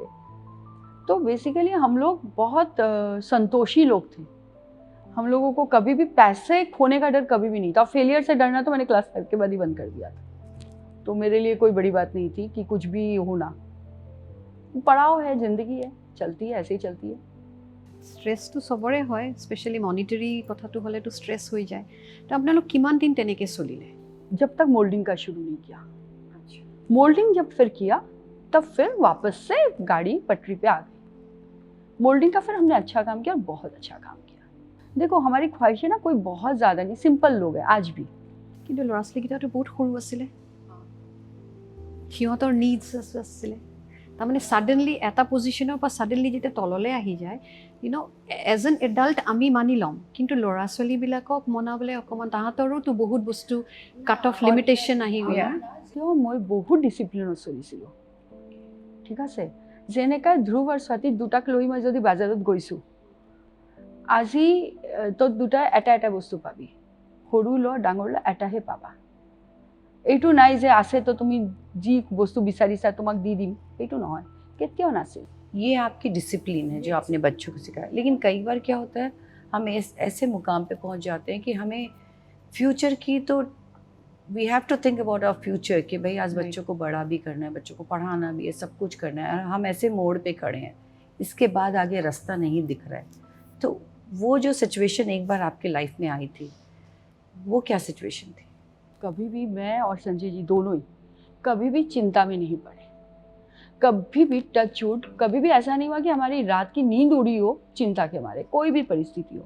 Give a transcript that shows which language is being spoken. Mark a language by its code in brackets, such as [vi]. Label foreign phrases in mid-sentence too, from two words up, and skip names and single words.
[hi] तो बेसिकली हम लोग बहुत संतोषी लोग थे, हम लोगों को कभी भी पैसे खोने का डर कभी भी नहीं था। फेलियर से डरना तो मैंने क्लास 5 के बाद ही बंद कर दिया था, तो मेरे लिए कोई बड़ी बात नहीं थी कि कुछ भी होना। पड़ाव है, जिंदगी है, चलती है, ऐसे ही चलती है। [as] ষ্ট্ৰেছটো চবৰে হয়, [en] specially monetary [as] কথাটো হ'লেতো ষ্ট্ৰেছ হৈ যায়। তো আপোনালোক কিমান দিন তেনেকৈ চলিলে? [hi] जब तक मोल्डिंग का शुरू नहीं किया। मोल्डिंग जब फिर किया तब फिर वापस से गाड़ी पटरी पे आ गई। मोल्डिंग का फिर हमने अच्छा काम किया और बहुत अच्छा काम किया। देखो हमारी ख्वाहिशें ना कोई बहुत ज़्यादा नहीं, सिंपल लोग हैं आज भी। [as] কিন্তু ল'ৰা ছোৱালীকেইটাতো বহুত সৰু আছিলে, সিহঁতৰ নিডছ আছিলে। তাৰমানে ছাডেনলি এটা পজিশ্যনৰ পৰা ছাডেনলি যেতিয়া তললৈ আহি যায়, [en] as an adult [as] আমি মানি ল'ম, কিন্তু ল'ৰা ছোৱালীবিলাকক মনাবলৈ অকণমান তাহাঁতৰোতো বহুত বস্তু [en] cut off limitation [as] আহি গ'ল। কিয় মই বহুত ডিচিপ্লিনত চলিছিলোঁ, ঠিক আছে। যেনেকৈ ধ্ৰুৱ আৰু স্বাতীক দুটাক লৈ মই যদি বজাৰত গৈছোঁ, আজি তই দুটা এটা বস্তু পাবি, সৰু ল ডাঙৰ ল এটাহে পাবা। এইটো নাই যে আছে তো তুমি যি বস্তু বিচাৰিছা তোমাক দি দিম, এইটো নহয়, কেতিয়াও নাছিল। [hi] ये आपकी डिसिप्लिन है जो आपने बच्चों को सिखाया। लेकिन कई बार क्या होता है, हम ऐसे मुकाम पे पहुंच जाते हैं कि हमें फ्यूचर की तो [en] we have to think about our future [hi] कि भाई आज बच्चों को बड़ा भी करना है, बच्चों को पढ़ाना भी है, सब कुछ करना है, और हम ऐसे मोड़ पे खड़े हैं, इसके बाद आगे रास्ता नहीं दिख रहा है। तो वो जो सिचुएशन एक बार आपकी लाइफ में आई थी, वो क्या सिचुएशन थी? कभी भी मैं और संजय जी दोनों ही कभी भी चिंता में नहीं पड़े, कभी भी [en] touch wood, [hi] कभी भी ऐसा नहीं हुआ कि हमारी रात की नींद उड़ी हो चिंता के मारे, कोई भी परिस्थिति हो।